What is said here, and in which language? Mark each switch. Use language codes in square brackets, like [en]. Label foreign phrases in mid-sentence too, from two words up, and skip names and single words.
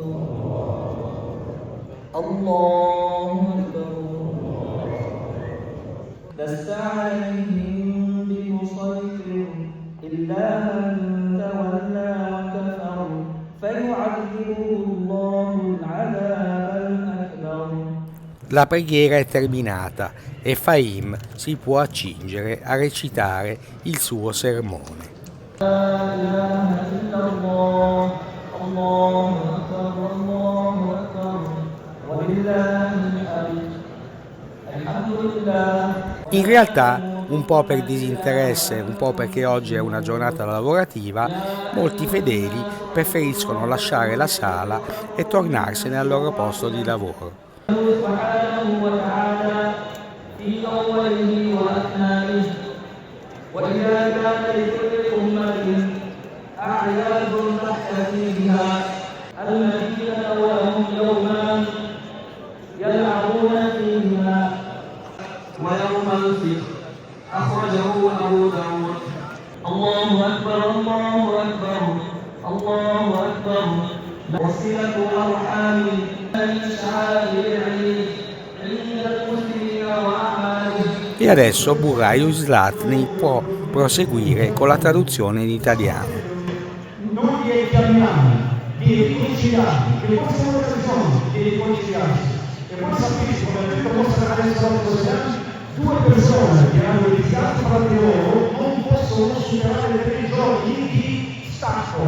[ar] الله أكبر. لست عليهم بمسيطر إلا من تولى وكفر فيعذبه الله العذاب الأكبر. [it] La preghiera è terminata e Fahim si può accingere a recitare il suo sermone. [ar] لا إله إلا الله الله أكبر الله أكبر ولله الحمد الحمد لله. [it] In realtà, un po' per disinteresse, un po' perché oggi è una giornata lavorativa, molti fedeli preferiscono lasciare la sala e tornarsene al loro posto di lavoro. [ar] سبحانه وتعالى في أوله وأثنائه وإذا كان لكل أمة أعياد تحتفي بها الذين لهم يومان يلعبون فيهما ويوم الفطر أخرجه أبو داود. الله أكبر الله أكبر الله أكبر. وصلة الأرحام من شعائر العيد عند المسلمين وأعمالهم. [it] E adesso Buraio Zlatny può proseguire con la traduzione in italiano. Noi li chiamiamo di riconciliarsi, che poi sono le persone di riconciliarsi. E poi sapete, come ha detto Mosca adesso due persone che hanno litigato tra di loro non possono superare le 3 giorni di stacco.